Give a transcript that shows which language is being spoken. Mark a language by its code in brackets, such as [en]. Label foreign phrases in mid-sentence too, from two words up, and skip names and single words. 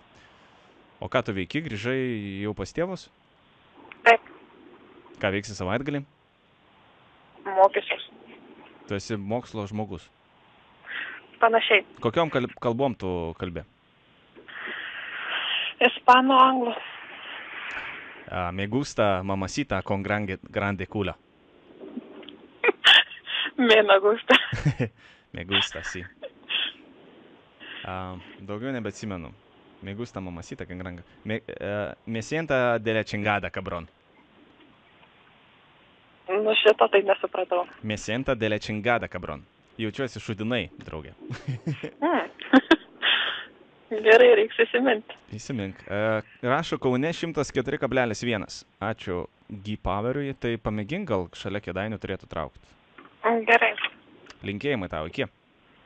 [lt] O ką tu veiki, grįžai jau pas tėvus? Taip. Ką veiksi savaitgalį? Mokysius. Tu esi mokslo žmogus. Panašiai. Kokiom kalbom tu kalbi? Ispanų, anglų. [es] Me gusta mamacita con grande culo. Me gusta. Me gusta, sí. [lt] Daugiau nebeatsimenu. [es] Me gusta mamacita con grande... Me sienta de la chingada, cabrón. [lt] Nu šito tai nesupratau. [es] Me sienta de la chingada, cabrón. [lt] Jaučiuosi šudinai, draugė. Gerai, reiks įsiminti. Įsimink. Rašo Kaune 104,1. Ačiū G-Poweriui, tai pamėgink, gal šalia Kėdainių turėtų traukti. Gerai. Linkėjimai tau, iki.